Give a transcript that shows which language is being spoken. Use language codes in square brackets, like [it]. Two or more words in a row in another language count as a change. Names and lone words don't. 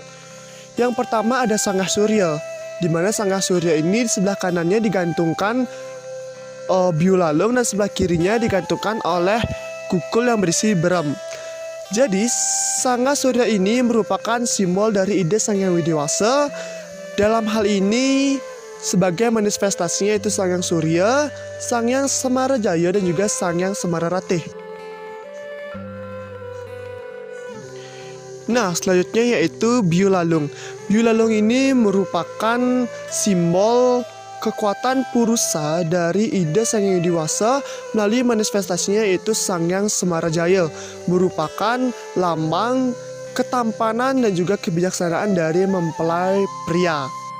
[id] Yang pertama ada Sangah Surya, di mana Sangah Surya ini di sebelah kanannya digantungkan biulalung dan sebelah kirinya digantungkan oleh kukul yang berisi berem. Jadi Sangah Surya ini merupakan simbol dari ide Sang Hyang Widi-Wasa. Dalam hal ini sebagai manifestasinya itu Sang Hyang Surya, Sang Hyang Samarajaya dan juga Sang Hyang Semararatih. Nah, selanjutnya yaitu biulalung. Biulalung ini merupakan simbol kekuatan purusa dari ide Sang Hyang Widi-Wasa melalui manifestasinya yaitu Sang Hyang Samarajaya, merupakan lambang ketampanan dan juga kebijaksanaan dari mempelai pria.